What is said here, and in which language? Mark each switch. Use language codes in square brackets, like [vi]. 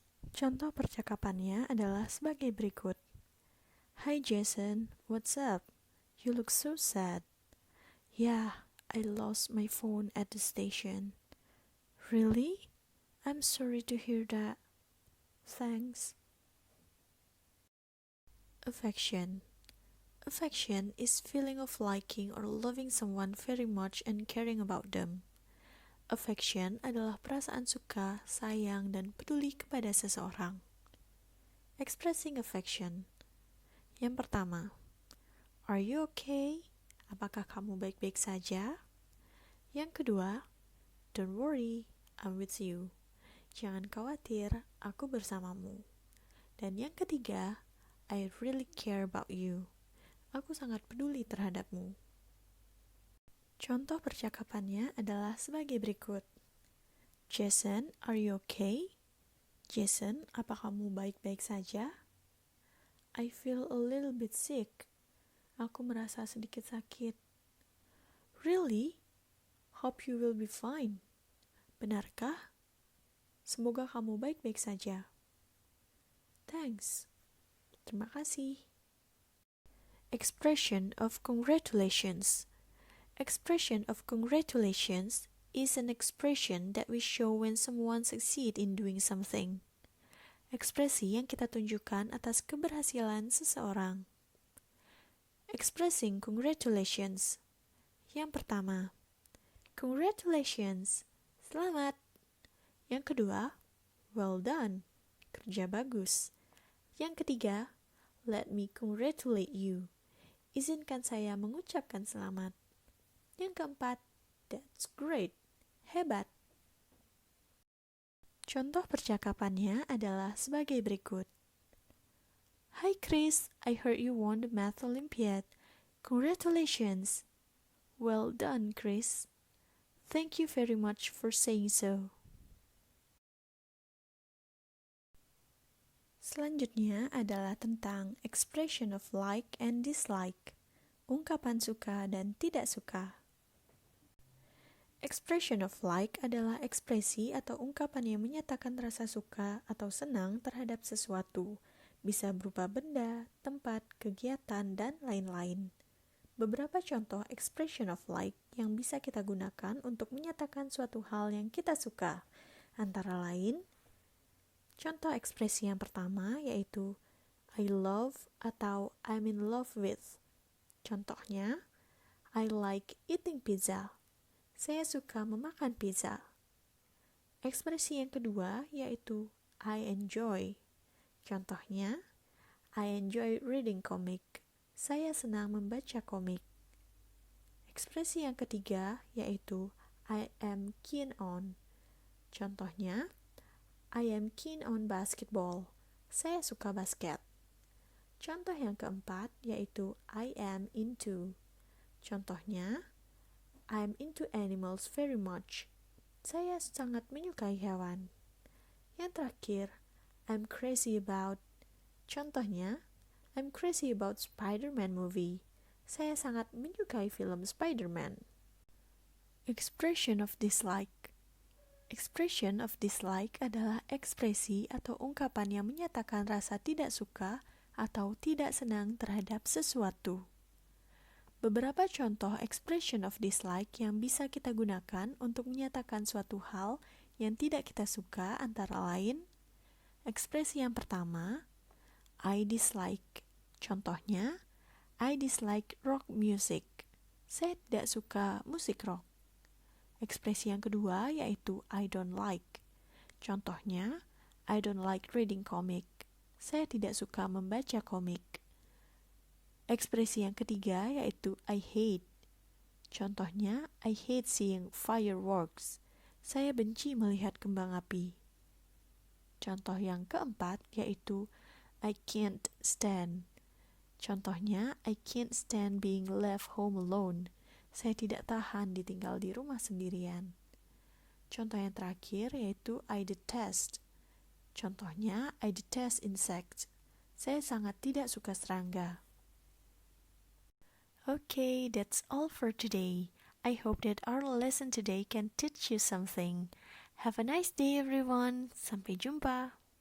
[id] Contoh percakapannya adalah sebagai berikut. [en] Hi Jason, what's up? You look so sad. Yeah, I lost my phone at the station. Really? I'm sorry to hear that. Thanks. Affection. Affection is feeling of liking or loving someone very much and caring about them. [id] Affection adalah perasaan suka, sayang, dan peduli kepada seseorang. [en] Expressing affection. [id] Yang pertama, [en] are you okay? [id] Apakah kamu baik-baik saja? Yang kedua, [en] don't worry, I'm with you. [id] Jangan khawatir, aku bersamamu. Dan yang ketiga, [en] I really care about you. [id] Aku sangat peduli terhadapmu. Contoh percakapannya adalah sebagai berikut. Jason, [en] are you okay? [id] Jason, apa kamu baik-baik saja? [en] I feel a little bit sick. [id] Aku merasa sedikit sakit. [en] Really? Hope you will be fine. [id] Benarkah? Semoga kamu baik-baik saja. [en] Thanks. [id] Terima kasih. [en] Expression of congratulations. Expression of congratulations is an expression that we show when someone succeeds in doing something. [id] Ekspresi yang kita tunjukkan atas keberhasilan seseorang. [en] Expressing congratulations. [id] Yang pertama, [en] congratulations, [id] selamat. Yang kedua, [en] well done, [id] kerja bagus. Yang ketiga, [en] let me congratulate you, [id] izinkan saya mengucapkan selamat. Yang keempat, [en] that's great, [id] hebat. Contoh percakapannya adalah sebagai berikut. [en] Hi Chris, I heard you won the Math Olympiad. Congratulations. Well done, Chris. Thank you very much for saying so. [id] Selanjutnya adalah tentang [en] expression of like and dislike, [id] ungkapan suka dan tidak suka. Expression of like adalah ekspresi atau ungkapan yang menyatakan rasa suka atau senang terhadap sesuatu, bisa berupa benda, tempat, kegiatan, dan lain-lain. Beberapa contoh expression of like yang bisa kita gunakan untuk menyatakan suatu hal yang kita suka. Antara lain, contoh ekspresi yang pertama yaitu [en] I love [id] atau [en] I'm in love with. Contohnya, I like eating pizza. [id] Saya suka memakan pizza. Ekspresi yang kedua yaitu [en] I enjoy. Contohnya, I enjoy reading comic. [id] Saya senang membaca komik. Ekspresi yang ketiga yaitu [en] I am keen on. Contohnya, I am keen on basketball. [id] Saya suka basket. Contoh yang keempat yaitu [en] I am into. Contohnya, I am into animals very much. [id] Saya sangat menyukai hewan. Yang terakhir, [en] I'm crazy about. Contohnya, I'm crazy about Spider-Man movie. [id] Saya sangat menyukai film Spider-Man. [en] Expression of dislike. [id] Expression of dislike adalah ekspresi atau ungkapan yang menyatakan rasa tidak suka atau tidak senang terhadap sesuatu. Beberapa contoh expression of dislike yang bisa kita gunakan untuk menyatakan suatu hal yang tidak kita suka antara lain, ekspresi yang pertama, [en] I dislike. Contohnya, I dislike rock music. [id] Saya tidak suka musik rock. Ekspresi yang kedua yaitu [en] I don't like. Contohnya, I don't like reading comic. [id] Saya tidak suka membaca komik. Ekspresi yang ketiga yaitu [en] I hate. Contohnya, I hate seeing fireworks. [id] Saya benci melihat kembang api. Contoh yang keempat yaitu [en] I can't stand. Contohnya, I can't stand being left home alone. [id] Saya tidak tahan ditinggal di rumah sendirian. Contoh yang terakhir yaitu [en] I detest. [id] Contohnya, [en] I detest insects. [id] Saya sangat tidak suka serangga. [en] Okay, that's all for today. I hope that our lesson today can teach you something. Have a nice day everyone. [id] Sampai jumpa.